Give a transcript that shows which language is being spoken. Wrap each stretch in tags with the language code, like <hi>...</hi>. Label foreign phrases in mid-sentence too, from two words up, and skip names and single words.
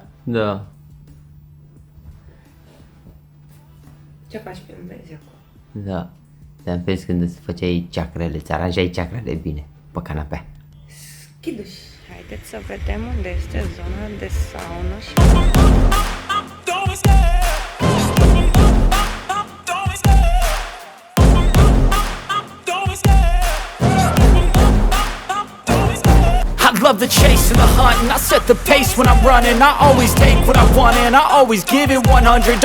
<ro>Da. Ce faci pe mezi acum? Da. Te-am prins când îți făceai chakrele, îți aranjai chakrele bine pe canapea. Schiduș. Haideți să vedem unde este zona de saună și...</ro> <en>I love the chase and the hunt, and I set the pace when I'm running. I always take what I want and I always give it 100.</en>